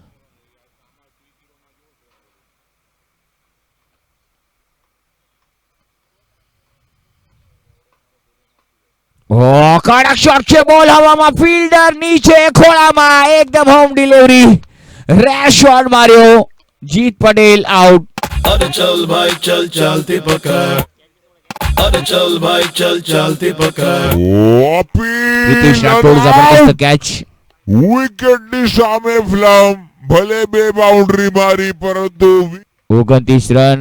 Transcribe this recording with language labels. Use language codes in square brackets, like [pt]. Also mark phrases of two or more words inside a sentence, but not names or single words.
[gu] કડક શોટ છે, બોલ હવામાં, ફિલ્ડર નીચે ખોળામાં, એકદમ [en] home delivery, rash shot [gu] માર્યો. જીત પટેલ આઉટ. [hi] अरे चल भाई चल चलती पकड़ अरे चल भाई चल चलती पकड़ [gu] પ્રીતિશ રાઠોડ જબરદસ્ત કેચ. વિકેટની સામે ફ્લમ, ભલે બે બાઉન્ડ્રી મારી પરંતુ 29 રન.